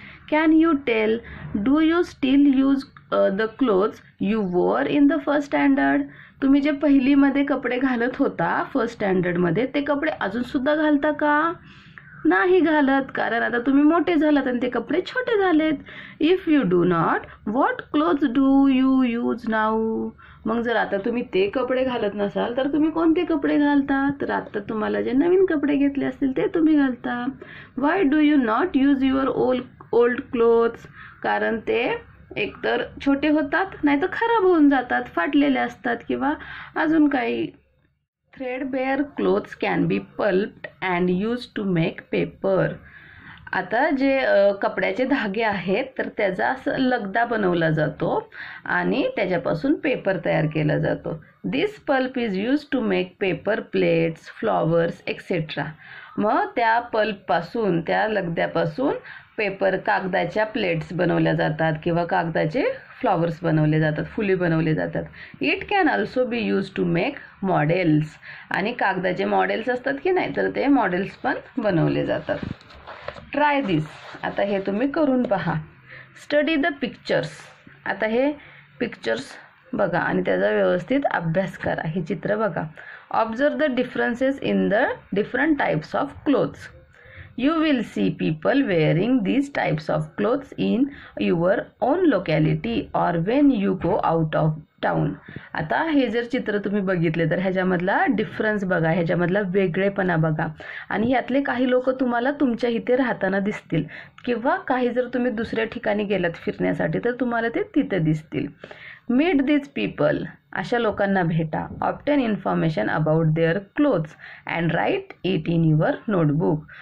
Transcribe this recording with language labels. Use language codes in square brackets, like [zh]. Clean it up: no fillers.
[en] Can you tell, do you still use the clothes you wore in the first standard. [mr] तुम्ही जे पहिलीमध्ये कपडे घालत होता फर्स्ट स्टँडर्डमध्ये ते कपडे अजून सुद्धा घालता का. नाही घालत, कारण आता तुम्ही मोठे झालात आणि ते कपडे छोटे झालेत. [en] If you do not, what clothes do you use now. [mr] मग जर आता तुम्ही ते कपडे घालत नसाल तर तुम्ही कोणते कपडे घालता. तर आता तुम्हाला जे नवीन कपडे घेतले असतील ते तुम्ही घालता. [en] Why do you not use your old clothes. [mr] कारण ते एकतर छोटे होतात नाहीतर खराब होऊन जातात, फाटलेले असतात किंवा अजून काही. [en] Threadbare clothes can be pulped and use to make paper. [mr] आता जे कपड्याचे धागे आहेत तर त्याचा असं लगदा बनवला जातो आणि त्याच्यापासून पेपर तयार केला जातो. [en] This pulp is use to make paper plates, flowers etcetera. [mr] मग त्या पल्पपासून त्या लगद्यापासून पेपर कागदाच्या प्लेट्स बनवल्या जातात किंवा कागदाचे फ्लॉवर्स बनवले जातात, फुले बनवले जातात. [en] It can also be use to make models. [mr] आणि कागदाचे मॉडेल्स असतात की नाही तर ते मॉडेल्स पण बनवले जातात. [en] Try this. [mr] आता हे तुम्ही करून पहा. [en] Study the pictures. [mr] आता हे पिक्चर्स बघा आणि त्याचा व्यवस्थित अभ्यास करा. हे चित्र बघा. [en] Observe the differences in the different types of clothes. You will see people wearing these types of clothes in your own locality or when you go out of town. [mr] आता हे जर चित्र तुम्ही बघितले तर ह्याच्यामधला डिफरन्स बघा, ह्याच्यामधला वेगळेपणा बघा. आणि ह्यातले काही लोक तुम्हाला तुमच्या इथे राहताना दिसतील किंवा काही जर तुम्ही दुसऱ्या ठिकाणी गेलात फिरण्यासाठी तर तुम्हाला ते तिथे दिसतील. [en] Meet these people. [mr] अशा लोकांना भेटा. [en] Obtain information about their clothes and write it in your notebook.